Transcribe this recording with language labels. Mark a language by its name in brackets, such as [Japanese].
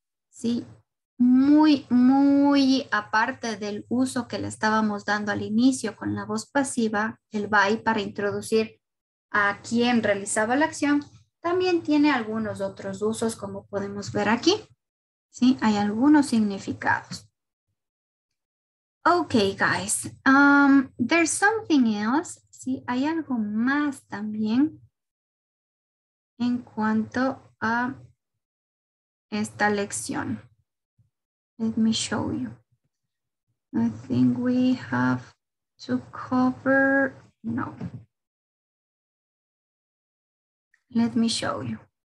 [Spanish] ¿Sí? Muy aparte del uso que le estábamos dando al inicio con la voz pasiva, el by para introducir a quien realizaba la acción, también tiene algunos otros usos como podemos ver aquí. ¿Sí? Hay algunos significados. [English] Okay, guys. There's something else. [Spanish] ¿Sí? Hay algo más también en cuanto a esta lección. [English] Let me show you. I think we have to cover, no. Let me show you.